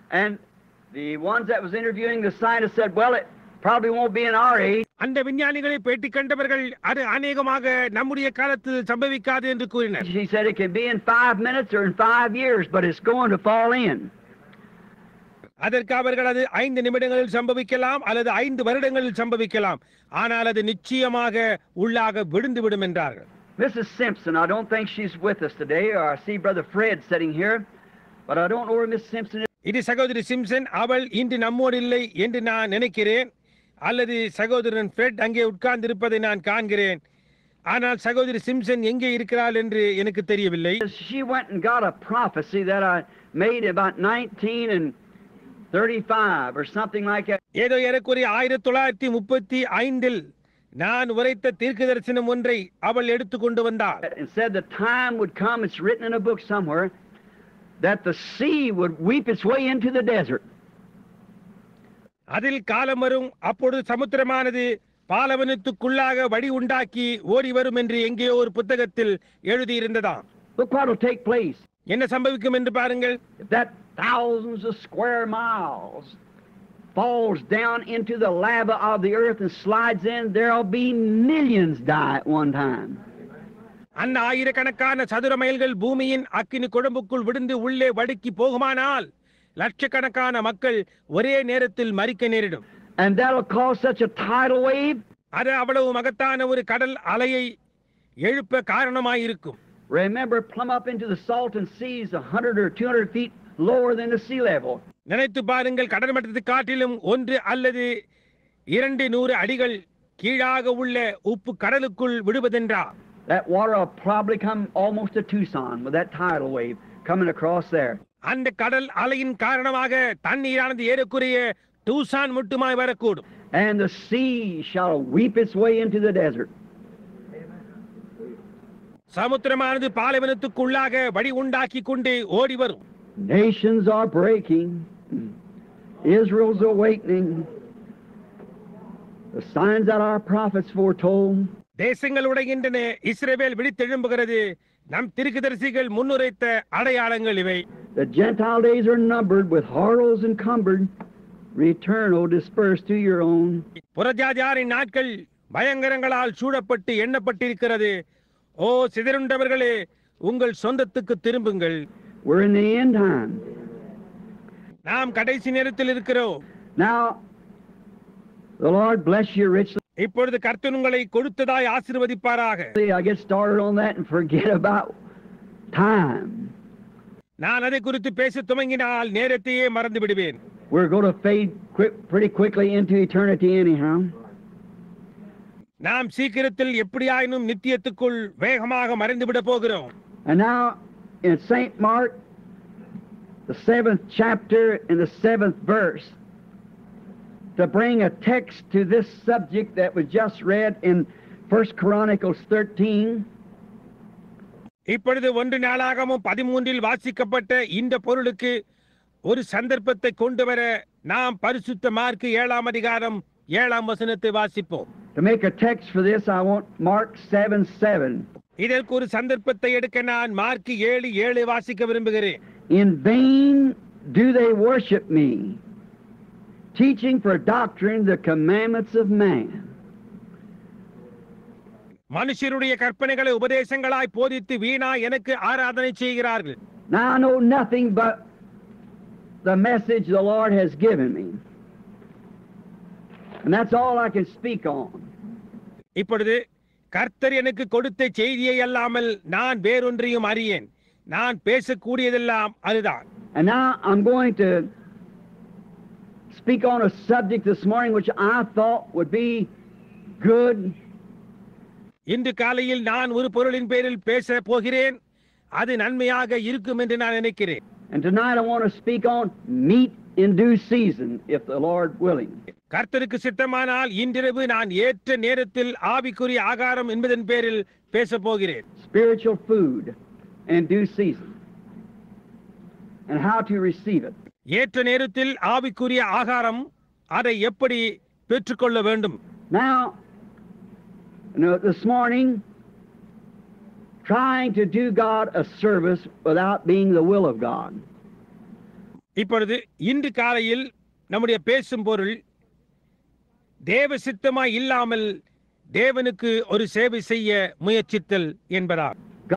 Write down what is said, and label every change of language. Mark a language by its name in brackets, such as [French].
[English] And the ones that was interviewing the scientists said, well, it probably won't be in our age. [Tamil] அந்த விஞ்ஞானிகளை பேட்டி கண்டவர்கள் அது அநேகமாக நம்முடைய காலத்தில் சம்பவிக்காது என்று கூறினர். [English] She said it can be in 5 minutes or in 5 years, but it's going to fall in. [Tamil] அதற்கு அவர்கள் அது 5 நிமிடங்களில் சம்பவிக்கலாம் அல்லது 5 வருடங்களில் சம்பவிக்கலாம், ஆனால் அது நிச்சயமாக உள்ளாக விழுந்து விடும் என்றார்கள். [English] Mrs. Simpson, I don't think she's with us today. I see Brother Fred sitting here, but I don't know where Miss Simpson is. [Tamil] இது சகோதரி சிம்சன், அவள் இன்று நம்மோடு இல்லை என்று நான் நினைக்கிறேன், அல்லது சகோதரன் ஃப்ரெட் அங்கே உட்கார்ந்து இருப்பதை நான் காண்கிறேன், ஆனால் சகோதரி சிம்சன் எங்கே இருக்கிறாள் என்று எனக்கு தெரியவில்லை. [English] She went and got a prophecy that I made about 1935 or something like that. [Tamil] ஏதோ ஏறக்குறைய 1935 நான் உரைத்த தீர்க்க தரிசனம் ஒன்றை அவள் எடுத்துக்கொண்டு வந்தாள். [English] And said the time would come, it's written in a book somewhere, that the sea would weep its way into the desert. [Tamil] அதில் காலம் வரும், அப்பொழுது சமுத்திரமானது பாலைவனத்துக்குள்ளாக வழி உண்டாக்கி ஓடி வரும் என்று எங்கேயோ ஒரு புத்தகத்தில் எழுதியிருந்ததாம். [English] Look what will take place. [Tamil] என்ன சம்பவிக்கும் என்று பாருங்கள். [English] If that thousands of square miles falls down into the lava of the earth and slides in, there'll be millions die at one time. [Tamil] அந்த ஆயிரக்கணக்கான சதுர மைல்கள் பூமியின் அக்கினி குழம்புக்குள் விழுந்து உள்ளே வடுக்கி போகுமானால் லட்சக்கணக்கான மக்கள் ஒரே நேரத்தில் மரிக்க நேரிடும். [English] And that'll cause such a tidal wave. [Tamil] அது அவ்வளவு மகத்தான ஒரு கடல் அலையை எழுப்ப காரணமாயிருக்கும். [English] Remember, plumb up into the salton seas 100 or 200 feet lower than the sea level. [Tamil] நினைத்து பாருங்கள், கடல் மட்டத்தை காட்டிலும் 1 அல்லது 200 அடிகள் கீழாக உள்ள உப்பு கடலுக்குள் விடுவதென்றால் [English] That water will probably come almost to Tucson with that tidal wave coming across there. [Tamil] அந்த கடல் அலையின் காரணமாக தண்ணீரானது ஏறக்குறைய டூசான் மட்டுமாய் வரக்கூடும். [English] And the sea shall weep its way into the desert. [Tamil] சமுத்திரமானது பாலைவனத்துக்குள்ளாக வழி உண்டாக்கி கொண்டு ஓடி வரும். [English] Nations are breaking. Israel's awakening. The signs that our prophets foretold. [Tamil] தேசங்கள் உடைகின்றன, இஸ்ரவேல் விழித்தெழும்புகிறது, நம் தீர்க்கதரிசிகள் முன்னுரைத்த அடையாளங்கள் இவை. [English] The Gentile days are numbered, with horrors encumbered. Return, O dispersed to your own. [Tamil] புறஜாதியாரின் நாட்கள் பயங்கரங்களால் சூழப்பட்டு எண்ணப்பட்டிருக்கிறது. ஓ சிதறுண்டவர்களே, உங்கள் சொந்தத்துக்கு திரும்புங்கள். [English] We're in the end time. [Tamil] நாம் கடைசி நேரத்தில் இருக்கிறோம். [English] Now, the Lord bless you richly. [Tamil] இப்பொழுது கர்த்தர் உங்களை கொடுத்ததாய் ஆசீர்வதிப்பாராக. [English] I get started on that and forget about time. [Tamil] நான் அதை குறித்து பேச துவங்கினால் நேரத்தையே மறந்து விடுவேன். [English] We're going to fade pretty quickly into eternity anyhow. [Tamil] நாம் சீக்கிரத்தில் எப்படியாயினும் நித்தியத்துக்குள் வேகமாக மறைந்துவிட போகிறோம். [English] And now in St. Mark, the 7th chapter and the 7th verse, to bring a text to this subject that was just read in 1 Chronicles 13. [Tamil] இப்பொழுது 1 நாளாகமம் 13 வாசிக்கப்பட்ட இந்த பொருளுக்கு ஒரு சந்தர்ப்பத்தை கொண்டு வர நாம் பரிசுத்த மார்க்கு 7ஆம் அதிகாரம் 7ஆம் வசனத்தை வாசிப்போம். [English] To make a text for this, I want Mark 7:7. [Tamil] இதற்கு ஒரு சந்தர்ப்பத்தை எடுக்க நான் மார்க்கு 7:7 வாசிக்க விரும்புகிறேன். [English] In vain do they worship me, teaching for doctrine the commandments of man. [Tamil] மனுஷருடைய கற்பனைகளை உபதேசங்களாய் போதித்து வீணா எனக்கு ஆராதனை செய்கிறார்கள். [English] Now I know nothing but the message the Lord has given me, and that's all I can speak on. [Tamil] இப்பொழுது கர்த்தர் எனக்கு கொடுத்த செய்தியை அல்லாமல் நான் வேறொன்றையும் அறியேன். நான் பேசக்கூடியதெல்லாம் அதுதான். [English] And now I'm going to speak on a subject this morning which I thought would be good. [Tamil] இன்று காலையில் நான் ஒரு பொருளின் பேரில் பேச போகிறேன். அது நன்மையாக இருக்கும் என்று நான் நினைக்கிறேன். [English] And tonight I want to speak on meat in due season, if the Lord willing. [Tamil] கர்த்தருக்கு சித்தமானால் இன்றிரவு நான் ஏற்ற நேரத்தில் ஆவிக்குரிய ஆகாரம் என்பதன் பேரில் பேச போகிறேன். [English] Spiritual food in due season. And how to receive it. [Tamil] ஏற்ற நேரத்தில் ஆவிக்குரிய ஆகாரம் அதை எப்படி பெற்றுக்கொள்ள வேண்டும். [English] Now, this morning, trying to do God a service without being the will of God. [Tamil] இப்பொழுது இன்று காலையில் நம்முடைய பேசும் பொருள் தேவ சித்தமாய் இல்லாமல் தேவனுக்கு ஒரு சேவை செய்ய முயற்சித்தல் என்பதாகும்.